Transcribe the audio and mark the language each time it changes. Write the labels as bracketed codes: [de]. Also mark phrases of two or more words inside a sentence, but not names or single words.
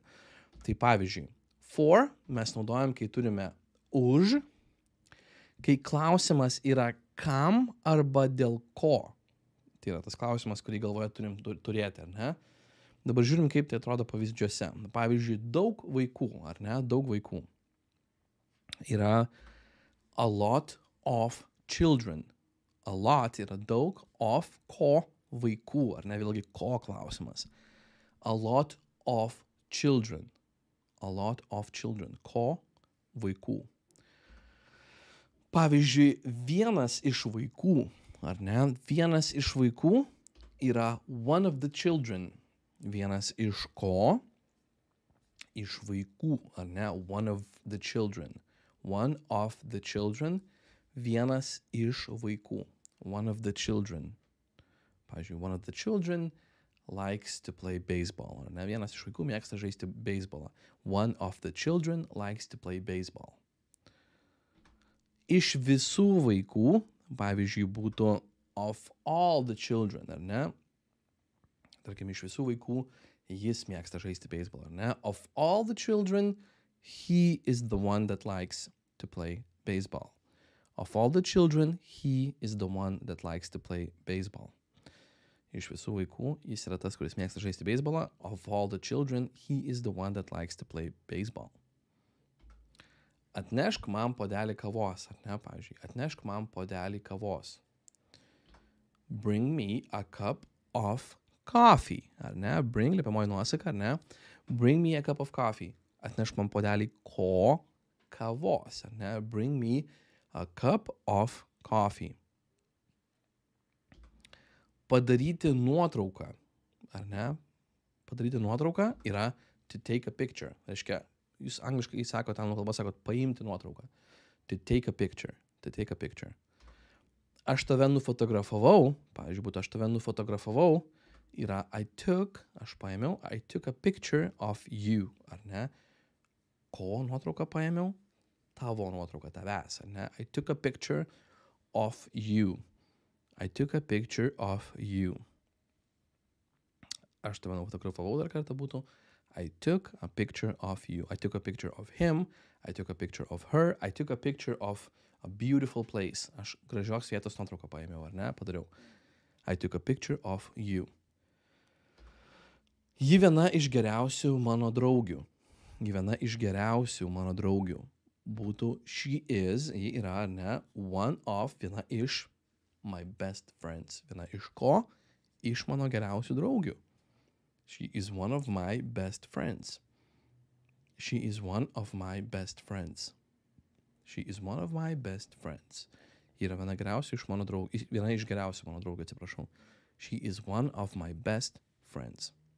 [lt] Tai pavyzdžiui, for mes naudojam, kai turime už, kai klausimas yra kam arba dėl ko. Tai yra tas klausimas, kurį galvoje turim turėti, ar ne? Dabar žiūrim, kaip tai atrodo pavyzdžiuose. Pavyzdžiui, daug vaikų, ar ne? Daug vaikų. Yra [en] a lot of children. A lot [lt] yra daug, of ko vaikų, ar ne? [en] Vėlgi ko klausimas. A lot of children. A lot of children. [lt] Ko vaikų. Pavyzdžiui, vienas iš vaikų, ar ne? Vienas iš vaikų yra [en] one of the children. [lt] Vienas iš ko? Iš vaikų, ar ne? [en] One of the children. One of the children. [lt] Vienas iš vaikų. [en] One of the children. [lt] Pavyzdžiui, [en] one of the children likes to play baseball. [lt] Ar ne? Vienas iš vaikų mėgsta žaisti beisbolą. [en] One of the children likes to play baseball. [lt] Iš visų vaikų, pavyzdžiui, būtų [en] of all the children, [lt] ar ne? Tarkim, iš visų vaikų jis mėgsta žaisti beisbolą, ar ne? [en] Of all the children, he is the one that likes to play baseball. Of all the children, he is the one that likes to play baseball. [lt] Iš visų vaikų jis yra tas, kuris mėgsta žaisti beisbolą. [en] Of all the children, he is the one that likes to play baseball. [lt] Atnešk man puodelį kavos, ar ne, pavyzdžiui. Atnešk man puodelį kavos. [en] Bring me a cup of coffee, [lt] ar ne? Bring, liepiamoji nuosaka, ar ne? [en] Bring me a cup of coffee. [lt] Atnešk man puodelį ko? Kavos, ar ne? [en] Bring me a cup of coffee. [lt] Padaryti nuotrauką, ar ne? Padaryti nuotrauką yra [en] to take a picture. [lt] Reiškia, jūs angliškai sakote, anglų kalba sakote paimti nuotrauką. [en] To take a picture. To take a picture. [lt] Aš tave nufotografavau, pavyzdžiui, būtų aš tave nufotografavau, yra [en] I took, [lt] aš paėmiau, [en] I took a picture of you, [lt] ar ne? Ko nuotrauką paėmiau? Tavo nuotrauką, tavęs, ar ne? [en] I took a picture of you. I took a picture of you. [lt] Aš tave nufotografavau, dar kartą būtų [en] I took a picture of you. I took a picture of him. I took a picture of her. I took a picture of a beautiful place. [lt] Aš gražios vietos nuotrauką paėmiau, ar ne? Padariau. [en] I took a picture of you. [lt] Ji viena iš geriausių mano draugių. Ji viena iš geriausių mano draugių. [en] Būtų she is, [lt] ji yra, ar ne? [en] One of, [lt] viena iš [en] my best friends. [lt] Viena iš ko? Iš mano geriausių draugių. [en] She is one of my best friends. She is one of my best friends. She is one of my best friends. [lt] Yra viena geriausių iš mano draugų, viena iš geriausių mano draugų, atsiprašau. [en] She is one of my best friends.